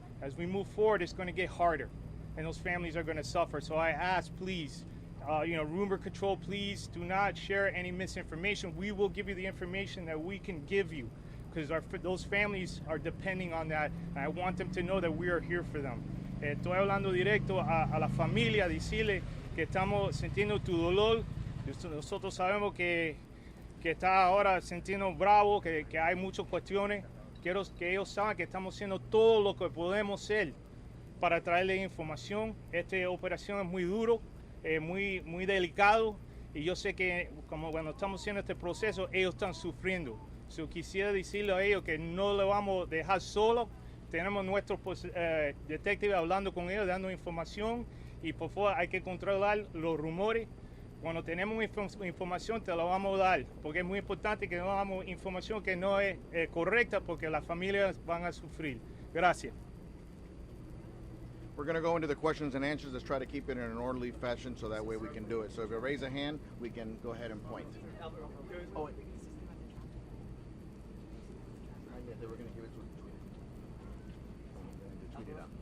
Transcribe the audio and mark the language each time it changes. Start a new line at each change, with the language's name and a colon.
English: As we move forward, it's going to get harder, and those families are going to suffer. So I ask, please, rumor control, please do not share any misinformation. We will give you the information that we can give you, because those families are depending on that, and I want them to know that we are here for them.
Spanish: Estoy hablando directo a la familia, decirle que estamos sintiendo tu dolor. Nosotros sabemos que está ahora sintiendo bravo, que hay muchas cuestiones. Quiero que ellos saben que estamos haciendo todo lo que podemos hacer para traerles información. Esta operación es muy duro, muy delicado, y yo sé que como cuando estamos haciendo este proceso, ellos están sufriendo. So, quisiera decirle a ellos que no le vamos a dejar solo. Tenemos nuestros detectives hablando con ellos, dando información, y por favor hay que controlar los rumores. Cuando tenemos información te la vamos a dar, porque es muy importante que no damos información que no es correcta, porque las familias van a sufrir. Gracias.
English: We're going to go into the questions and answers. Let's try to keep it in an orderly fashion so that way we can do it. So if you raise a hand, we can go ahead and point. Oh, wait. They were going to give it to tweet it out.